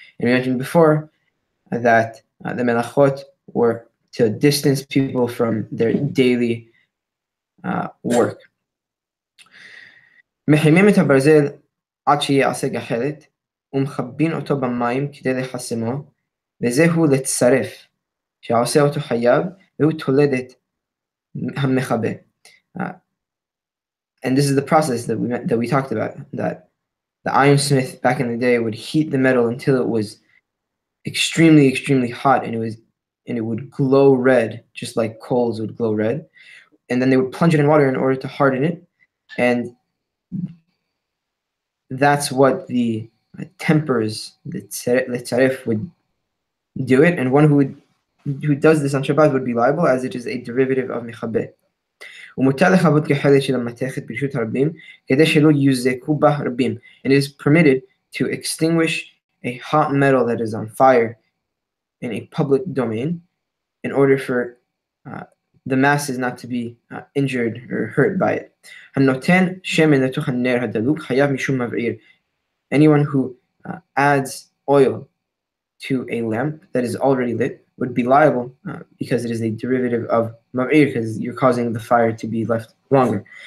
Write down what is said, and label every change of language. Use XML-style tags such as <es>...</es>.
<en>And we mentioned before that the melachot were to distance people from their daily work.</en> <he>מחממים את הברזל עד שיעשה גחלת ומכבים אותו במים כדי לחסמו, וזהו לצרף שעושה אותו חייב, והוא תולדת המכבה.</he> <en>And this is the process that we talked about, that the ironsmith back in the day would heat the metal until it was extremely, extremely hot, and it would glow red, just like coals would glow red. And then they would plunge it in water in order to harden it. And that's what the tempers, the tzaref, would do it. And one who does this on Shabbat would be liable, as it is a derivative of mechabeh.</en> <he>ומותר לכבות גחלת של המתכת ברשות הרבים כדי שלא יוזקו בה רבים.</he> <en>And it is permitted to extinguish a hot metal that is on fire in a public domain in order for the masses not to be injured or hurt by it.</en> <he>הנותן שמן לתוך הנר הדלוק חייב משום מבעיר.</he> <en>Anyone who adds oil to a lamp that is already lit would be liable because it is a derivative of mav'ir, because you're causing the fire to be left longer.</en>